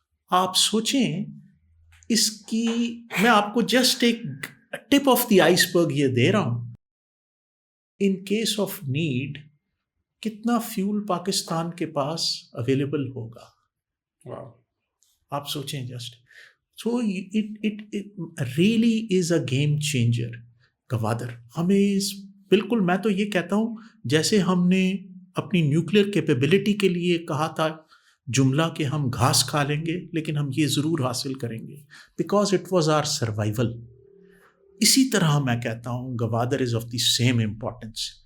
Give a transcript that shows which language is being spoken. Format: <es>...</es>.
<ur>آپ سوچیں اس کی، میں آپ کو جسٹ ایک</ur> <en>tip of the iceberg</en> <ur>یہ دے رہا ہوں،</ur> <en>in case of need</en> <ur>کتنا فیول پاکستان کے پاس اویلیبل ہوگا. آپ سوچیں just.</ur> <en>So it really is a game changer Gwadar.</en> <ur>ہمیں بالکل، میں تو یہ کہتا ہوں جیسے ہم نے اپنی نیوکلیئر کیپیبلٹی کے لیے کہا تھا جملہ کہ ہم گھاس کھا لیں گے لیکن ہم یہ ضرور حاصل کریں گے</ur> <en>Because it was our survival.</en> <ur>اسی طرح میں کہتا ہوں Gwadar</ur> <en>Is of the same importance.</en>